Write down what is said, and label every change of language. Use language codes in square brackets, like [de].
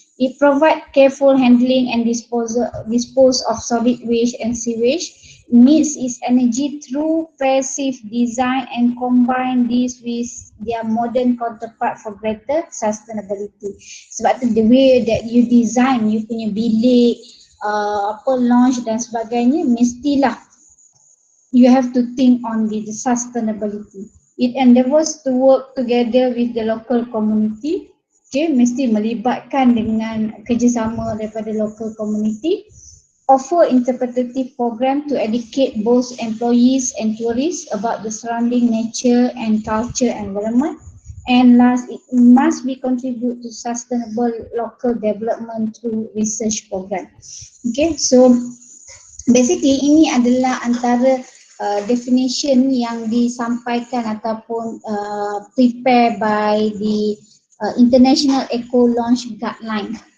[en] It provides careful handling and dispose of solid waste and sewage, meets its energy through passive design and combine this with their modern counterpart for greater sustainability. [ms] Sebab tu [en] the way that you design you [ms] punya bilik, [en] launch [ms] dan sebagainya, mestilah [en] you have to think on the sustainability. It endeavours to work together with the local community. [ms] Okay, mesti melibatkan dengan kerjasama daripada [en] local community. Offer interpretative program to educate both employees and tourists about the surrounding nature and culture environment. And last, it must be contribute to sustainable local development through research program. Okay, so basically [ms] ini adalah antara [en] definition [ms] yang disampaikan ataupun [en] prepare by the International Eco Launch Guideline.